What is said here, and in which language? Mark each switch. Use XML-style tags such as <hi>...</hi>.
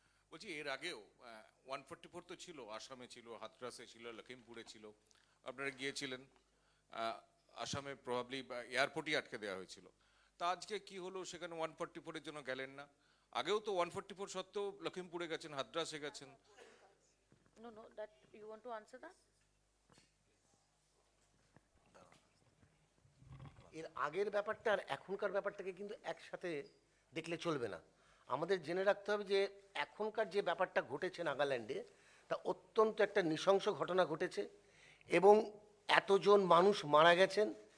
<bn>বলছি এর আগেও 144 তো ছিল, আসামে ছিল, হাথরাসে ছিল, লখিমপুরে ছিল, আপনারা গিয়েছিলেন। আসামে প্রবাবলি এয়ারপোর্টই আটকে দেওয়া হয়েছিল। তা আজকে কি হলো, সেখানে 144 এর জন্য গেলেন না? আগেও তো 144 সত্ত্বেও লখিমপুরে গেছেন, হাথরাসে গেছেন।</bn> <en>No, that you want to answer that?</en> <bn>এর আগের ব্যাপারটা আর এখনকার ব্যাপারটাকে কিন্তু একসাথে দেখলে চলবে না। আমাদের জেনে রাখতে হবে যে এখনকার যে ব্যাপারটা ঘটেছে নাগাল্যান্ডে, তা অত্যন্ত একটা নৃশংস ঘটনা ঘটেছে এবং এতজন মানুষ মারা গেছেন।</bn>